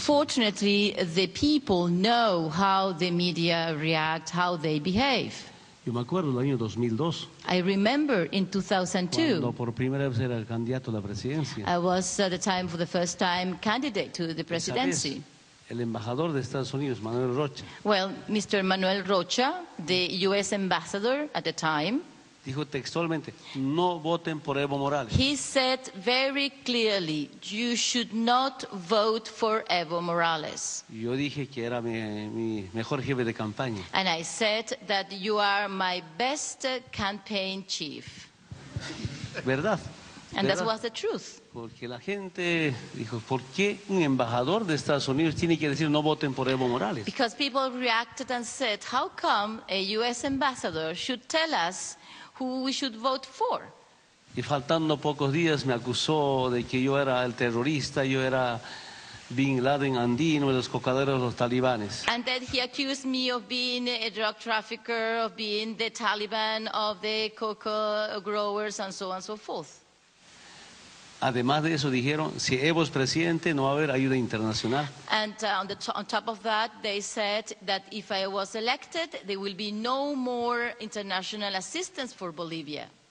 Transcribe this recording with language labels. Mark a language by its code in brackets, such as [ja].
[en] Fortunately, the people know how the media react, how they behave. [es] Yo me acuerdo del año 2002. [en] I remember in 2002. [es] Cuando por primera vez era candidato a la presidencia. [en] I was at the time, for the first time, candidate to the presidency. [es] El embajador de Estados Unidos, Manuel Rocha. [en] Well, Mr. Manuel Rocha, the U.S. ambassador at the time, [es] dijo textualmente, no voten por Evo Morales. [en] He said very clearly, you should not vote for Evo Morales. [es] Yo dije que era mi mejor jefe de campaña. [en] And I said that you are my best campaign chief. [es] ¿Verdad? [en] And that was the truth. [es] Porque la gente dijo, ¿por qué un embajador de Estados Unidos tiene que decir no voten por Evo Morales? [en] Because people reacted and said, how come a U.S. ambassador should tell us who we should vote for? [es] Y faltando pocos días me acusó de que yo era el terrorista, yo era Bin Laden andino, de los cocaderos de los talibanes. [en] And then he accused me of being a drug trafficker, of being the Taliban, of the coca growers, and so on and so forth. [es] Además de eso dijeron, si Evo es presidente no va a haber ayuda internacional. [en] And on top of that, they said that if I was elected, there will be no more international assistance for Bolivia.